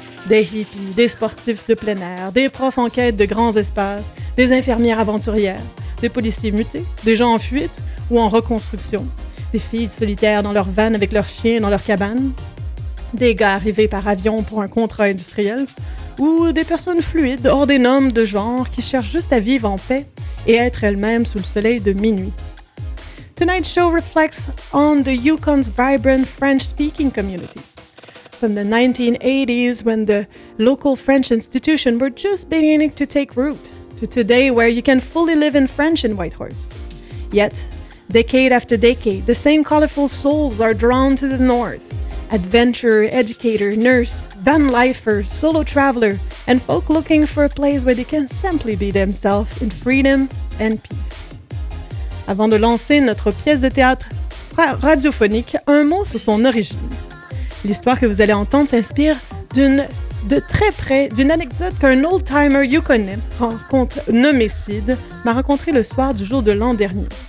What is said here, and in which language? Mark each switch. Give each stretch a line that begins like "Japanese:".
French: Des hippies, des sportifs de plein air, des profs en quête de grands espaces, des infirmières aventurières, des policiers mutés, des gens en fuite ou en reconstruction, des filles solitaires dans leur van avec leurs chiens dans leur cabane, des gars arrivés par avion pour un contrat industriel, ou des personnes fluides hors des normes de genre qui cherchent juste à vivre en paix et être elles-mêmes sous le soleil de minuit.
English: Tonight's show reflects on the Yukon's vibrant French-speaking community. From the 1980s, when the local French institution were just beginning to take root, to today where you can fully live in French in Whitehorse. Yet, decade after decade, the same colorful souls are drawn to the north. Adventurer, educator, nurse, van lifer, solo traveler, and folk looking for a place where they can simply be themselves in freedom and peace.
French: Avant de lancer notre pièce de théâtre radiophonique, un mot sur son origine. L'histoire que vous allez entendre s'inspire de très près d'une anecdote qu'un old-timer yukonais, nommé Sid, m'a rencontré le soir du jour de l'an dernier.